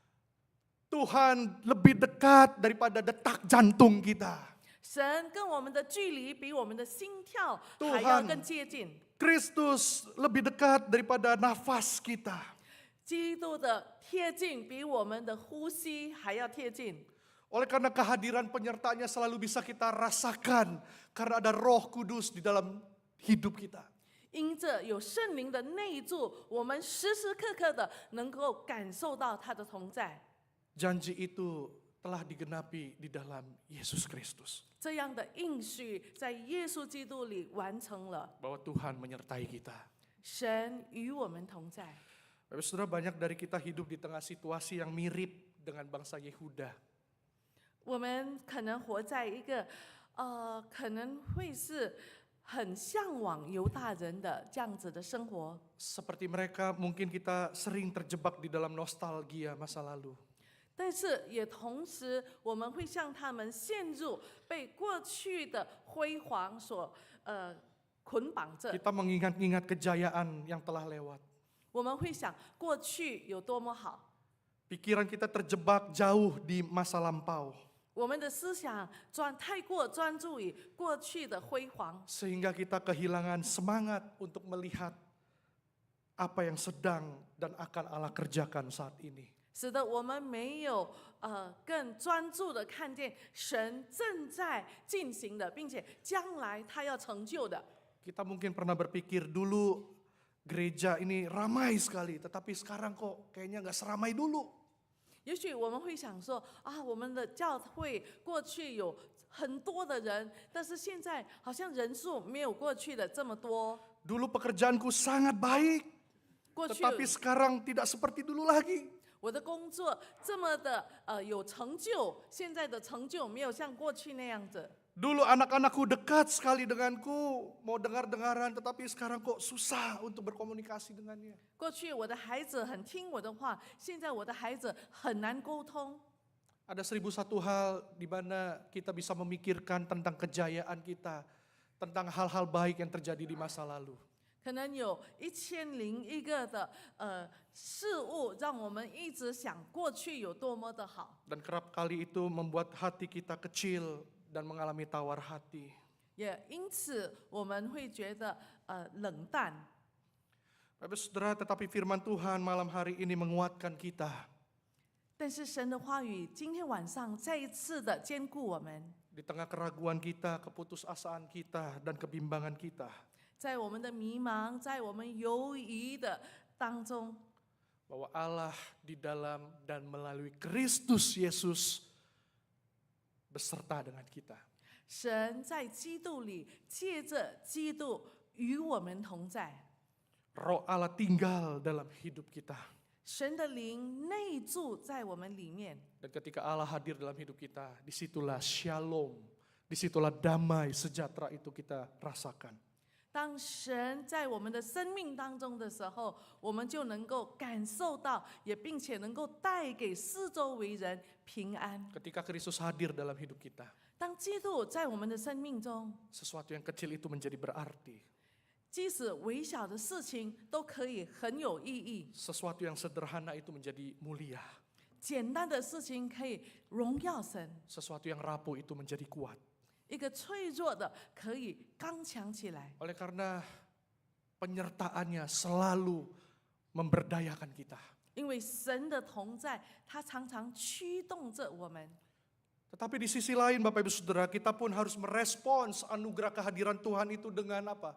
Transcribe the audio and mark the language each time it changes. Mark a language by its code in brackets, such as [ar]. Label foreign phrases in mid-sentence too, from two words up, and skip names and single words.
[id] Tuhan lebih dekat daripada detak jantung kita. [zh] 神跟我们的距离比我们的心跳 Tuhan 还要更接近， [id] Kristus lebih dekat daripada nafas kita. [zh] 基督的贴近比我们的呼吸还要贴近。 [id] Oleh karena kehadiran penyertanya selalu bisa kita rasakan karena ada Roh Kudus di dalam hidup kita. [zh] 因着有圣灵的内住，我们时时刻刻的能够感受到他的同在。 [id] Janji itu telah digenapi di dalam Yesus Kristus. [zh] 这样的应许在耶稣基督里完成了， [id] Bahwa Tuhan menyertai kita. [zh] 神与我们同在。 [id] Bapak Saudara, banyak dari kita hidup di tengah situasi yang mirip dengan bangsa Yehuda. [zh] 我们可能活在一个可能会是很向往犹大人的这样子的生活。 [id] Seperti mereka, mungkin kita sering terjebak di dalam nostalgia masa lalu. [zh] 但是也同时，我们会像他们陷入被过去的辉煌所捆绑着。 [id] Kita mengingat-ingat kejayaan yang telah lewat. [zh] 我们会想过去有多么好， [id] Pikiran kita terjebak jauh di masa lampau. [zh] 我们的思想太过专注于过去的辉煌， [id] Sehingga kita kehilangan semangat untuk melihat apa yang sedang dan akan Allah kerjakan saat ini. [zh] 使得我们没有更专注的看见神正在进行的，并且将来他要成就的。 [id] Kita mungkin pernah berpikir dulu gereja ini ramai sekali, tetapi sekarang kok kayaknya nggak seramai dulu. [zh] 也许我们会想说我们的教会过去有很多的人，但是现在好像人数没有过去的这么多。 [id] Dulu pekerjaanku sangat baik, [zh] 过去 [id] tetapi sekarang tidak seperti dulu lagi. [zh] 我的工作这么的有成就，现在的成就没有像过去那样子。 [id] Dulu anak-anakku dekat sekali denganku, mau dengar-dengaran, tetapi sekarang kok susah untuk berkomunikasi dengannya. [zh] 过去我的孩子很听我的话，现在我的孩子很难沟通。 [id] Ada 1001 hal di mana kita bisa memikirkan tentang kejayaan kita, tentang hal-hal baik yang terjadi di masa lalu. [zh] 可能有1001个的事物，让我们一直想过去有多么的好。 [id] Dan kerap kali itu membuat hati kita kecil dan mengalami tawar hati. [zh] 也因此我们会觉得冷淡。 [id] Bapak Saudara, tetapi firman Tuhan malam hari ini menguatkan kita. [zh] 但是神的话语今天晚上再一次的坚固我们， [id] Di tengah keraguan kita, keputusasaan kita, dan kebimbangan kita. [zh] 在我们的迷茫，在我们犹疑的当中， [id] Bahwa Allah di dalam dan melalui Kristus Yesus beserta dengan kita. [zh] 神在基督里借着基督与我们同在， [id] Roh Allah tinggal dalam hidup kita. [zh] 神的灵内住在我们里面。 [id] Dan ketika Allah hadir dalam hidup kita, disitulah shalom, disitulah damai sejahtera itu kita rasakan. [zh] 当神在我们的生命当中的时候，我们就能够感受到，也并且能够带给四周围人平安。 [id] Ketika Kristus hadir dalam hidup kita, [zh] 当基督在我们的生命中， [id] sesuatu yang kecil itu menjadi berarti. [zh] 即使微小的事情都可以很有意义， [id] Sesuatu yang sederhana itu menjadi mulia. [zh] 简单的事情可以荣耀神， [id] Sesuatu yang rapuh itu menjadi kuat. [zh] 一个脆弱的可以刚强起来。 [id] Oleh karena penyertaannya selalu memberdayakan kita. [zh] 因为神的同在，他常常驱动着我们。 [id] Tetapi di sisi lain Bapak Ibu Saudara, kita pun harus merespons anugerah kehadiran Tuhan itu dengan apa?